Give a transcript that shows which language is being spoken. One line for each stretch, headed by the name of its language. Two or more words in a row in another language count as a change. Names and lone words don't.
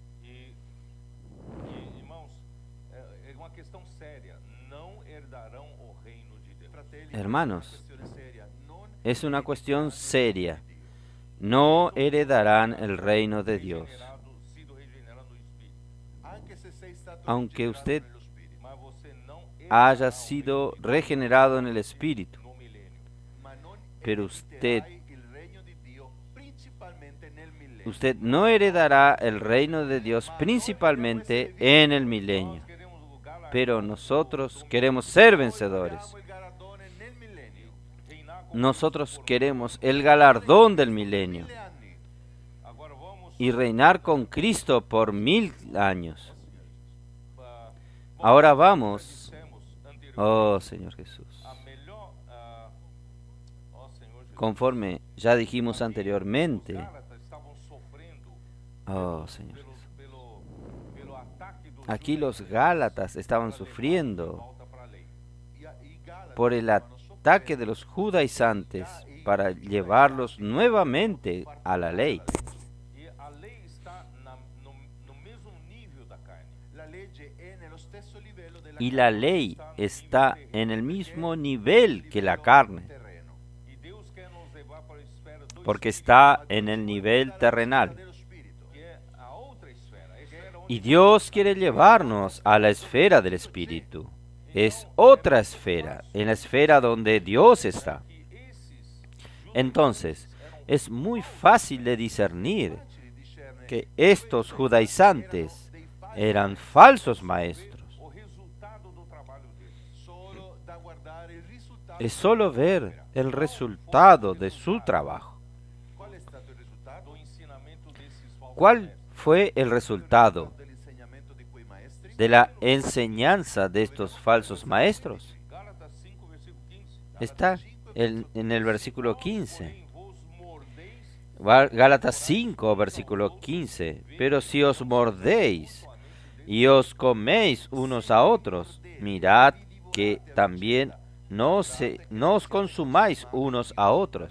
Portuguese: Irmãos, é uma questão séria. Não herdarão o reino de Deus.
Italian: Fratelli,
Spanish: Hermanos,
Italian: è una questione seria. Non
Spanish: es una cuestión seria. No heredarán el reino de Dios.
Portuguese: Sido regenerado no espírito,
Italian: anche se sei stato
Spanish: Aunque
Italian: rigenerato
Spanish: usted
Italian: nello Spirito,
Portuguese: mas você não
Spanish: haya sido regenerado en el Espíritu,
Portuguese: no milênio.
Italian: ma non
Spanish: pero usted
Italian: erediterai il regno di Dio principalmente nel millennio.
Spanish: Usted no heredará el reino de Dios principalmente en el milenio,
Portuguese: Queremos o lugar
Spanish: pero nosotros queremos ser vencedores.
Italian: Vogliamo il galardone nel millennio.
Portuguese: reinar com
Spanish: Nosotros queremos el galardón del milenio
Italian: 1000 anni.
Portuguese: agora vamos
Spanish: y reinar con Cristo por 1000 años.
Portuguese: para
Spanish: Ahora vamos,
Portuguese: dissemos anteriormente
Spanish: oh Señor Jesús,
Portuguese: a melhor ó Senhor Jesus.
Spanish: conforme ya dijimos
Portuguese: Os
Spanish: anteriormente,
Portuguese: Gálatas estavam sofrendo
Spanish: Oh, Señor.
Portuguese: pelo ataque dos Aquí los judaizantes
Spanish: Gálatas estaban
Portuguese: para levar de
Spanish: sufriendo
Portuguese: volta para a lei. E Gálatas
Spanish: por el
Portuguese: estavam
Spanish: ataque de
Portuguese: sofrendo
Spanish: los judaizantes para llevarlos nuevamente a la ley.
Portuguese: E a lei está no mesmo nível da carne.
Italian: La legge è nello stesso livello della
Spanish: Y
Italian: carne,
Spanish: la ley está en el mismo nivel que la carne, terreno,
Portuguese: E Deus quer nos levar para a esfera do
Spanish: porque
Portuguese: espírito,
Spanish: está en el nivel
Italian: dalla
Spanish: terrenal.
Italian: sfera dello spirito.
Portuguese: que é a outra esfera, a esfera onde
Spanish: Y Dios quiere llevarnos a la esfera del Espíritu. Es otra esfera, en la esfera donde Dios está.
Portuguese: que esses
Spanish: Entonces, es muy fácil de discernir
Italian: Facile discernere
Spanish: que estos judaizantes eran falsos maestros.
Portuguese: o resultado do trabalho deles.
Italian: solo da guardare il risultato.
Spanish: Es solo ver el resultado de su trabajo.
Italian: Qual è stato il risultato?
Portuguese: Do ensinamento desses falsos
Spanish: ¿Cuál
Portuguese: mestres.
Spanish: fue el resultado
Italian: Dell'insegnamento di quei maestri?
Spanish: de la enseñanza de estos falsos maestros? Gálatas 5, versículo 15. Está en el versículo 15.
Portuguese: Porém, vos mordeis
Spanish: Gálatas 5, versículo 15. Pero si os mordéis y os coméis unos a otros, mirad que también no os consumáis unos a otros.